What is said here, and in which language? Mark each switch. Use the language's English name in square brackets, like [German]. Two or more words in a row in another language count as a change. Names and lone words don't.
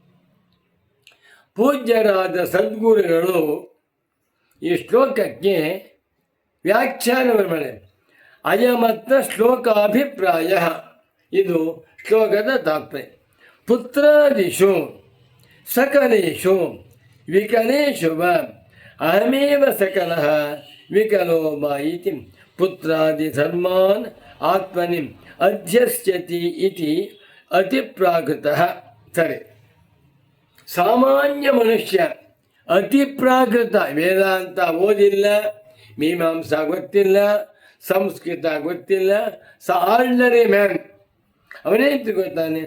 [Kannada] ಪೂಜ್ಯರಾದ ಸದ್ಗುರುಗಳು ಈ ಶ್ಲೋಕಕ್ಕೆ ವ್ಯಾಖ್ಯಾನವನ್ನು ಮಾಡಿ [Sanskrit] ಅಯಮತ್ರ ಶ್ಲೋಕಾಭಿಪ್ರಾಯ, [Kannada] ಇದು ಶ್ಲೋಕದ ತಾತ್ಪರ್ಯ. [Sanskrit] ಪುತ್ರಾದಿಷು ಸಕಲೇಶು ವಿಕಲೇಶು ವ ಅಹಮೇವ ಸಕಲಃ ವಿಕಲೋ ವಾ ಇತಿ ಪುತ್ರಾದಿ ಧರ್ಮಾನ್ ಆತ್ಮನಿ ಅಧ್ಯಸ್ಯತಿ ಇತಿ ಅತಿಪ್ರಾಕೃತಃ. [Kannada] ಸರಿ, ಸಾಮಾನ್ಯ ಮನುಷ್ಯ ಅತಿಪ್ರಾಕೃತ, ವೇದಾಂತ ಓದಿಲ್ಲ, ಮೀಮಾಂಸಾ ಗೊತ್ತಿಲ್ಲ, ಸಂಸ್ಕೃತ ಗೊತ್ತಿಲ್ಲ, [English] ordinary man [Kannada] ಅವನೇ ತಿಳ್ಕೊತಾನೆ.